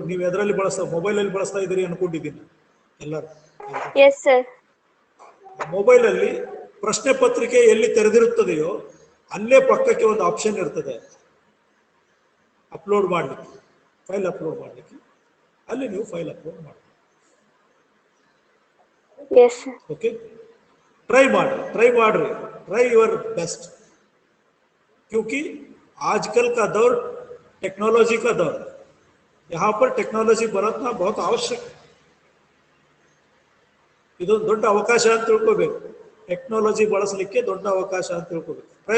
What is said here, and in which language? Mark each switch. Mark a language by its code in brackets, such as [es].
[kn] ನೀವು ಎದರಲ್ಲಿ ಮೊಬೈಲಲ್ಲಿ ಬಳಸ್ತಾ ಇದ್ದೀರಿ ಅನ್ಕೊಂಡಿದ್ದೀನಿ ಎಲ್ಲರೂ. [en] Yes sir. [kn] ಮೊಬೈಲಲ್ಲಿ ಪ್ರಶ್ನೆ ಪತ್ರಿಕೆ ಎಲ್ಲಿ ತೆರೆದಿರುತ್ತದೆಯೋ ಅಲ್ಲೇ ಪಕ್ಕಕ್ಕೆ ಒಂದು ಆಪ್ಷನ್ ಇರ್ತದೆ ಅಪ್ಲೋಡ್ ಮಾಡಲಿಕ್ಕೆ, ಫೈಲ್ ಅಪ್ಲೋಡ್ ಮಾಡಲಿಕ್ಕೆ. ಅಲ್ಲಿ ನೀವು ಫೈಲ್ ಅಪ್ಲೋಡ್ ಮಾಡಿ. [hi] Okay, [en] try try your best, [hi] क्योंकि आजकल का दौर टेक्नोलॉजी का दौर है. यहाँ पर टेक्नोलॉजी बरतना बहुत आवश्यक है. [kn] ಇದೊಂದು ದೊಡ್ಡ ಅವಕಾಶ ಅಂತ ತಿಳ್ಕೋಬೇಕು. ಟೆಕ್ನಾಲಜಿ ಬಳಸಲಿಕ್ಕೆ ದೊಡ್ಡ ಅವಕಾಶ ಅಂತ ತಿಳ್ಕೋಬೇಕು.